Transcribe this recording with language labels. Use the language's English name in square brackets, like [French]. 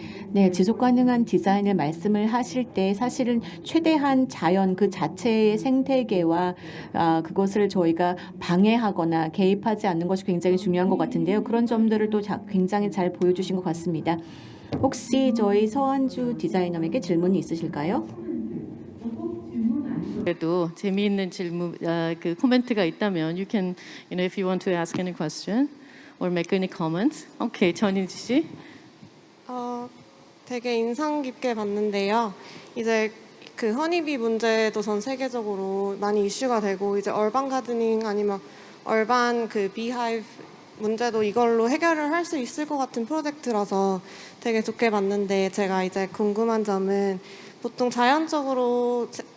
[Korean] 네, 지속가능한 디자인을 말씀을 하실 때 사실은 최대한 자연 그 자체의 생태계와 그것을 저희가 방해하거나 개입하지 않는 것이 굉장히 중요한 것 같은데요. 그런 점들을 또 굉장히 잘 보여주신 것 같습니다. 혹시 저희 서한주 디자이너에게 질문이 있으실까요? 그래도 재미있는 질문, 그 코멘트가 있다면 [English] you can, if you want to ask any question or make any comments. [Korean] 오케이, 전인지 씨. 되게 인상 깊게 봤는데요. 이제 그 허니비 문제도 전 세계적으로 많이 이슈가 되고 이제 얼반 가드닝 아니면 얼반 그 비하이브 문제도 이걸로 해결을 할 수 있을 것 같은 프로젝트라서 되게 좋게 봤는데 제가 이제 궁금한 점은 보통 자연적으로